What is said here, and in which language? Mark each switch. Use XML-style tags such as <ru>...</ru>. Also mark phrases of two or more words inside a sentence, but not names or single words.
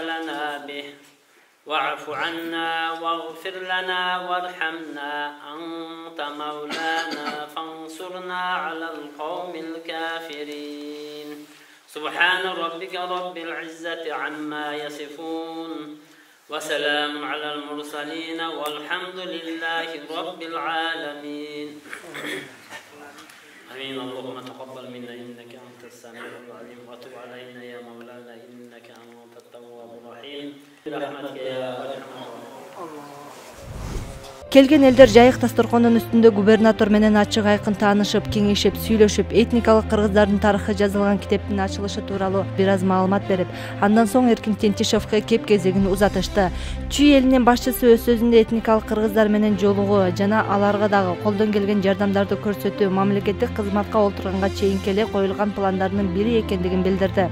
<ar>لنا به واعف عنا واغفر لنا وارحمنا أنت مولانا فانصرنا على القوم الكافرين سبحان ربك رب العزة عما يصفون وسلام على المرسلين والحمد لله رب العالمين آمين. اللهم تقبل منا إنك أنت السميع العليم وتب علينا يا مولانا إنك أنت التواب الرحيم برحمتك يا أرحم الراحمين.</ar> <ky>Келген элдер жайык дасторконунун үстүндө губернатор менен ачык айкын таанышып, кеңешип, сүйлөшүп, этникалык кыргыздардын тарыхы жазылган китептин ачылышы тууралуу бир аз маалымат берип, андан соң Эркин Тентишевге кеп кезегин узатышты. Чүй элинин башчысы өз сөзүндө этникалык кыргыздар менен жолугуу жана аларга дагы колдон келген жардамдарды көрсөтүү мамлекеттик кызматка олтурганга чейинки эле коюлган пландардын бири экендигин билдирди.</ky>